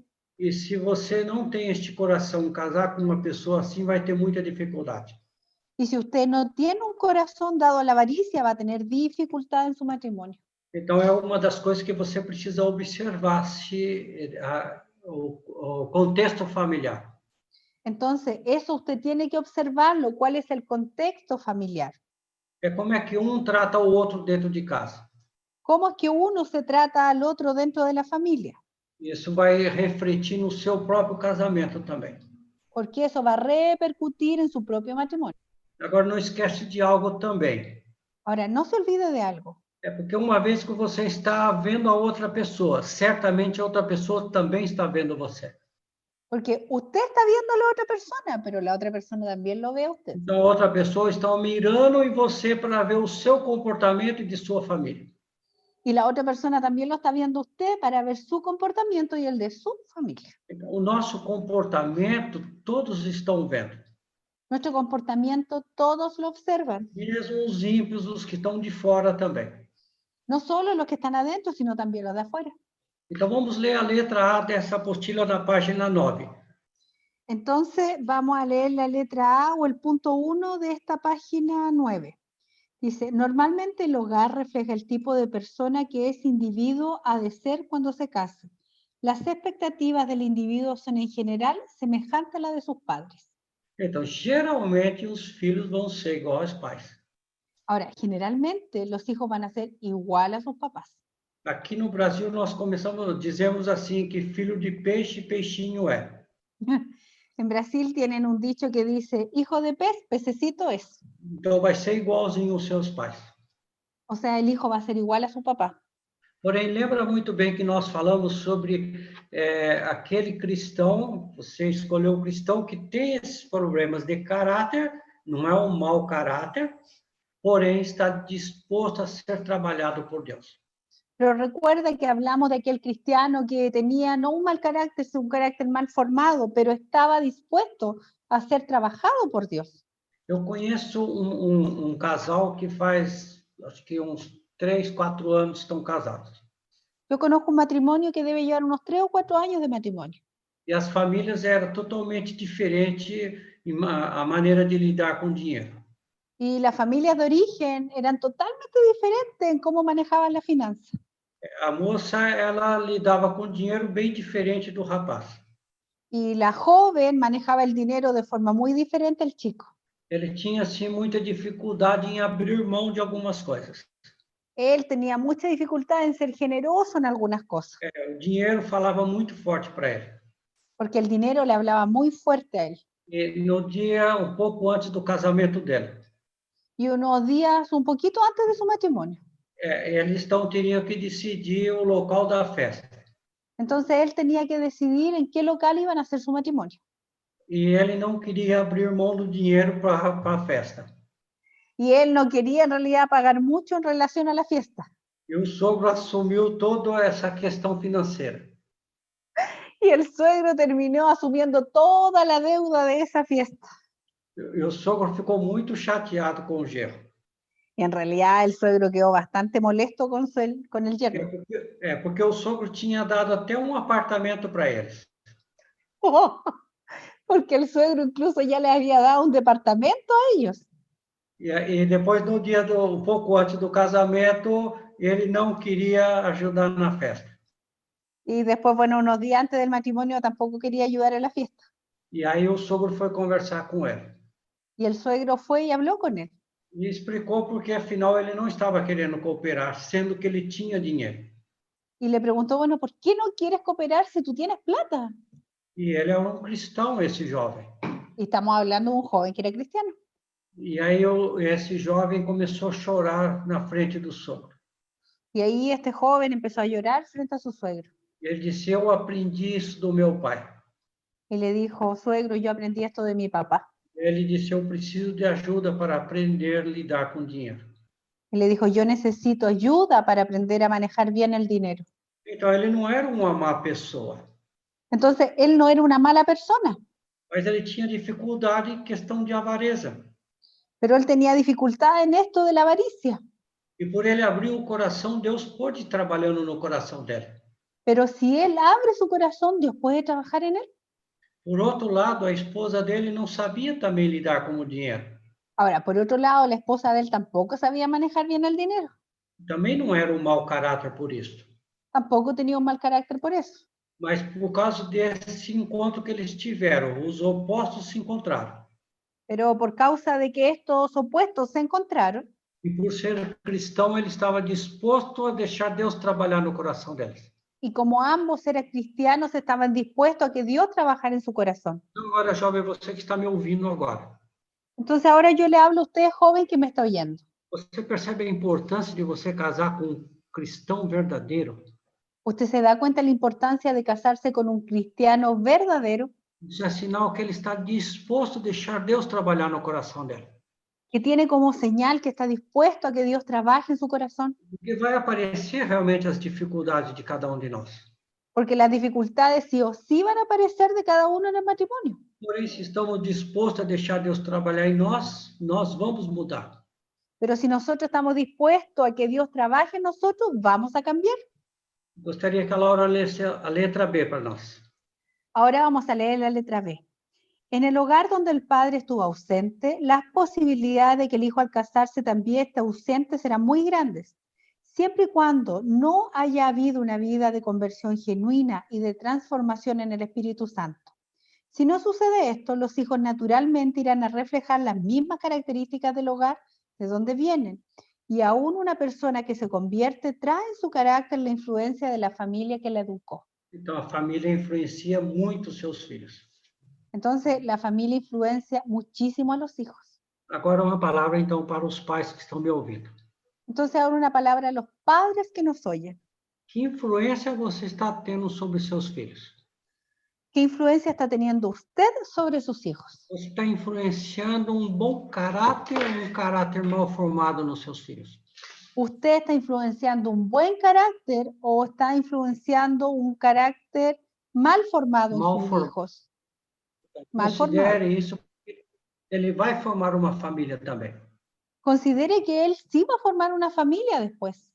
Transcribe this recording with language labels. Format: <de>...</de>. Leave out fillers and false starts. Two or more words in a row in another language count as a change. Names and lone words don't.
<pt>e se você não tem este coração, casar com uma pessoa assim vai ter muita dificuldade.</pt> <es>y si usted no tiene un corazón dado a la avaricia, va a tener dificultad en su matrimonio.</es> <pt>Então, é uma das coisas que você precisa observar, o contexto familiar.</pt> <es>Entonces, eso usted tiene que observarlo, cuál es el contexto familiar.</es> <pt>É como é que um trata o outro dentro de casa.</pt> <es>cómo es que uno se trata al otro dentro de la familia,</es> <pt>Isso vai refletir no seu próprio casamento também.</pt> <es>porque eso va a repercutir en su propio matrimonio.</es> <pt>Agora, não esquece de algo também.</pt> <es>Ahora, no se olvide de algo,</es> <pt>É porque uma vez que você está vendo a outra pessoa, certamente a outra pessoa também está vendo você.</pt> <es>porque usted está viendo a la otra persona, pero la otra persona también lo ve a usted.</es> <pt>Então, a outra pessoa está mirando em você para ver o seu comportamento e de sua família.</pt> <es>Y la otra persona también lo está viendo a usted para ver su comportamiento y el de su familia.</es> <pt>Então, o nosso comportamento, todos estão vendo.</pt> <es>Nuestro comportamiento todos lo observan,</es> <pt>Mesmo os ímpios, os que estão de fora também.</pt> <es>no solo los que están adentro, sino también los de afuera.</es> <pt>Então, vamos ler a letra A dessa apostila na página 9.</pt> <es>Entonces, vamos a leer la letra A o el punto 1 de esta página 9. Dice, normalmente el hogar refleja el tipo de persona que ese individuo ha de ser cuando se case. Las expectativas del individuo son en general semejantes a las de sus padres.</es> <pt>Então, geralmente, os filhos vão ser igual aos pais.</pt> <es>Ahora, generalmente los hijos van a ser igual a sus papás.</es> <pt>Aqui no Brasil, nós dizemos assim, que filho de peixe, peixinho é.</pt> <es>En Brasil tienen un dicho que dice, hijo de pez, pececito es.</es> <pt>Então, vai ser igualzinho aos seus pais.</pt> <es>O sea, el hijo va a ser igual a su papá.</es> <pt>Porém, lembra muito bem que nós falamos sobre aquele cristão, você escolheu o cristão que tem esses problemas de caráter, não é um mau caráter, porém está disposto a ser trabalhado por Deus.</pt> <es>Pero recuerda que hablamos de aquel cristiano que tenía no un mal carácter, sino un carácter mal formado, pero estaba dispuesto a ser trabajado por Dios.</es> <pt>Eu conheço um casal que faz, acho que uns 3, 4 anos estão casados.</pt> <es>Yo conozco un matrimonio que debe llevar unos 3 o 4 años de matrimonio.</es> <pt>E as famílias eram totalmente diferentes a maneira de lidar com o dinheiro.</pt> <es>Y las familias de origen eran totalmente diferentes en cómo manejaban la finanza.</es> <pt>A moça, ela lidava com dinheiro bem diferente do rapaz.</pt> <es>Y la joven manejaba el dinero de forma muy diferente al chico.</es> <pt>Ele tinha, assim, muita dificuldade em abrir mão de algumas coisas.</pt> <es>Él tenía mucha dificultad en ser generoso en algunas cosas,</es> <pt>O dinheiro falava muito forte para ele.</pt> <es>porque el dinero le hablaba muy fuerte a él.</es> <pt>E no dia, um pouco antes do casamento dela,</pt> <es>Y unos días, un poquito antes de su matrimonio.</es> <pt>eles teriam que decidir o local da festa.</pt> <es>Entonces él tenía que decidir en qué local iban a hacer su matrimonio.</es> <pt>E ele não queria abrir mão do dinheiro para a festa.</pt> <es>Y él no quería en realidad pagar mucho en relación a la fiesta.</es> <pt>E o sogro assumiu toda essa questão financeira.</pt> <es>Y el suegro terminó asumiendo toda la deuda de esa fiesta.</es> <pt>E o sogro ficou muito chateado com o genro.</pt> <es>Y en realidad el suegro quedó bastante molesto con el yerno.</es> <pt>Porque o sogro tinha dado até um apartamento para eles.</pt> <es>Porque el suegro incluso ya les había dado un departamento a ellos.</es> <pt>E depois, no dia um pouco antes do casamento, ele não queria ajudar na festa.</pt> <es>Y después, bueno, unos días antes del matrimonio tampoco quería ayudar en la fiesta.</es> <pt>E aí o sogro foi conversar com ele.</pt> <es>Y el suegro fue y habló con él.</es> <pt>E explicou porque, afinal, ele não estava querendo cooperar, sendo que ele tinha dinheiro.</pt> <es>Y le preguntó, bueno, ¿por qué no quieres cooperar si tú tienes plata?</es> <pt>E ele é um cristão, esse jovem.</pt> <es>Y estamos hablando de un joven que era cristiano.</es> <pt>E aí esse jovem começou a chorar na frente do sogro.</pt> <es>Y ahí este joven empezó a llorar frente a su suegro.</es> <pt>Ele disse, eu aprendi isso do meu pai.</pt> <es>Y le dijo, suegro, yo aprendí esto de mi papá.</es> <pt>Ele disse, eu preciso de ajuda para aprender a lidar com dinheiro.</pt> <es>Y le dijo, yo necesito ayuda para aprender a manejar bien el dinero.</es> <pt>Então, ele não era uma má pessoa,</pt> <es>Entonces, él no era una mala persona,</es> <pt>mas ele tinha dificuldade em questão de avareza.</pt> <es>pero él tenía dificultad en esto de la avaricia.</es> <pt>E por ele abrir o coração, Deus pôde ir trabalhando no coração dele.</pt> <es>Pero si él abre su corazón, Dios puede trabajar en él.</es> <pt>Por outro lado, a esposa dele não sabia também lidar com o dinheiro.</pt> <es>Ahora, por otro lado, la esposa de él tampoco sabía manejar bien el dinero.</es> <pt>Também não era um mau caráter por isso.</pt> <es>Tampoco tenía un mal carácter por eso.</es> <pt>Mas por causa desse encontro que eles tiveram, os opostos se encontraram.</pt> <es>Pero por causa de que estos opuestos se encontraron,</es> <pt>E E por ser cristão, ele estava disposto a deixar Deus trabalhar no coração deles.</pt> <es>Y como ambos eran cristianos, estaban dispuestos a que Dios trabajara en su corazón.</es> <pt>Então, agora, jovem, você que está me ouvindo agora,</pt> <es>Entonces ahora yo le hablo a usted, joven, que me está oyendo.</es> <pt>você percebe a importância de você casar com um cristão verdadeiro?</pt> <es>¿Usted se da cuenta de la importancia de casarse con un cristiano verdadero</es> <pt>Isso é sinal que ele está disposto a deixar Deus trabalhar no coração dele.</pt> <es>que tiene como señal que está dispuesto a que Dios trabaje en su corazón?</es> <pt>Porque vai aparecer realmente as dificuldades de cada um de nós.</pt> <es>Porque las dificultades sí o sí van a aparecer de cada uno en el matrimonio.</es> <pt>Porém, se estamos dispostos a deixar Deus trabalhar em nós, nós vamos mudar.</pt> <es>Pero si nosotros estamos dispuestos a que Dios trabaje en nosotros, vamos a cambiar.</es> <pt>Gostaria que a Laura lesse a letra B para nós.</pt> <es>Ahora vamos a leer la letra B. En el hogar donde el padre estuvo ausente, las posibilidades de que el hijo al casarse también esté ausente serán muy grandes, siempre y cuando no haya habido una vida de conversión genuina y de transformación en el Espíritu Santo. Si no sucede esto, los hijos naturalmente irán a reflejar las mismas características del hogar de donde vienen, y aún una persona que se convierte trae en su carácter la influencia de la familia que la educó.</es> <pt>Então, a família influencia muito os seus filhos.</pt> <es>Entonces, la familia influencia muchísimo a los hijos.</es> <pt>Agora, uma palavra, então, para os pais que estão me ouvindo.</pt> <es>Entonces, ahora una palabra a los padres que nos oyen.</es> <pt>Que influência você está tendo sobre seus filhos?</pt> <es>¿Qué influencia está teniendo usted sobre sus hijos?</es> <pt>Você está influenciando um bom caráter ou um caráter mal formado nos seus filhos?</pt> <es>¿Usted está influenciando un buen carácter o está influenciando un carácter mal formado en Mal sus formado. hijos? Mal formado.</es> <pt>Considere isso, porque ele vai formar uma família também.</pt> <es>Considere que él sí va a formar una familia después.</es>